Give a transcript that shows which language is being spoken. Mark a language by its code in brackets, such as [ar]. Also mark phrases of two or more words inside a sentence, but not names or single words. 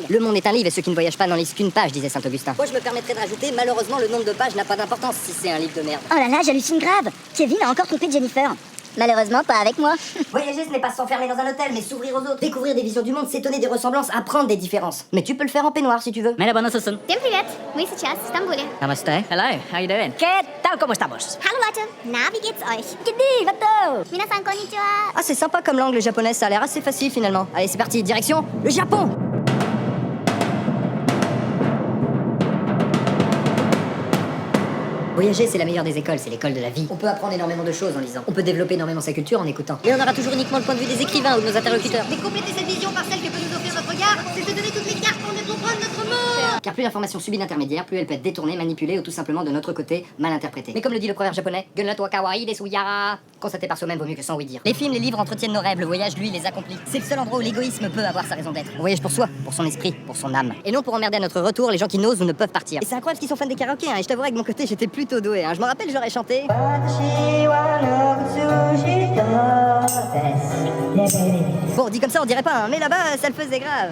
[fr] Le monde est un livre et ceux qui ne voyagent pas n'en lisent qu'une page, disait saint Augustin. Moi, je me permettrais de rajouter, malheureusement, le nombre de pages n'a pas d'importance si c'est un livre de merde. Oh là là, j'hallucine grave. Kevin a encore trompé Jennifer. Malheureusement, pas avec moi. Voyager, ce n'est pas s'enfermer dans un hôtel, mais s'ouvrir aux autres. Découvrir des visions du monde, s'étonner des ressemblances, apprendre des différences. Mais tu peux le faire en peignoir si tu veux. [tr] Merhaba, nasılsın? [ru] Всем привет. Мы сейчас в Стамбуле. Namaste. [en] Hello, how you doing? [es] ¿Qué tal, cómo estamos? [de] Hallo Leute. Na, wie geht's euch? [ja] みなさん こんにちは. [fr] Ah, c'est sympa comme langue, le japonais, ça a l'air assez facile finalement. Allez, c'est parti, direction le Japon. Voyager, c'est la meilleure des écoles, c'est l'école de la vie. On peut apprendre énormément de choses en lisant. On peut développer énormément sa culture en écoutant. Et on aura toujours uniquement le point de vue des écrivains ou de nos interlocuteurs. Mais compléter cette vision par celle que peut nous offrir notre regard, c'est se donner toutes les cartes pour mieux comprendre notre monde. Car plus l'information subit d'intermédiaires, plus elle peut être détournée, manipulée ou tout simplement de notre côté, mal interprétée. Mais comme le dit le proverbe japonais, Gunla to kawaii desuya. Constater par soi-même vaut mieux que sans oui dire. Les films, les livres entretiennent nos rêves, le voyage, lui, les accomplit. C'est le seul endroit où l'égoïsme peut avoir sa raison d'être. On voyage pour soi, pour son esprit, pour son âme. Et non pour emmerder à notre retour les gens qui n'osent ou ne peuvent partir. Et c'est incroyable qu'ils sont fans des karaokés, hein, et je t'avouerai que de mon côté, j'étais plutôt doué. Hein. Je me rappelle, j'aurais chanté. Bon, dit comme ça, on dirait pas, hein, mais là-bas, ça le faisait grave.